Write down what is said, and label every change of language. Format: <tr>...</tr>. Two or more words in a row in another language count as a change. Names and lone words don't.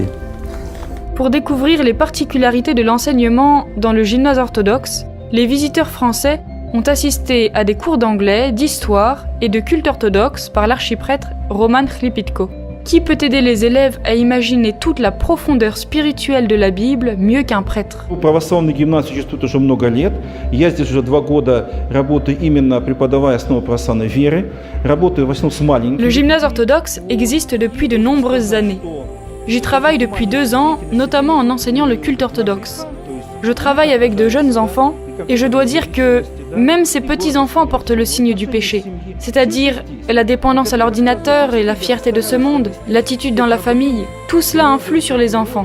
<fr>Pour découvrir les particularités de l'enseignement dans le gymnase orthodoxe, les visiteurs français ont assisté à des cours d'anglais, d'histoire et de culte orthodoxe par l'archiprêtre Roman Chlipitko. Qui peut aider les élèves à imaginer toute la profondeur spirituelle de la Bible mieux qu'un prêtre?</fr> <ru>Православный гимназ существует уже много лет. Я здесь уже 2 года работаю именно преподавая основы православной веры. Работаю в основном с маленькими.</ru> <fr>Le gymnase orthodoxe existe depuis de nombreuses années. J'y travaille depuis 2 ans, notamment en enseignant le culte orthodoxe. Je travaille avec de jeunes enfants et je dois dire que même ces petits-enfants portent le signe du péché, c'est-à-dire la dépendance à l'ordinateur et la fierté de ce monde, l'attitude dans la famille, tout cela influe sur les enfants.</fr>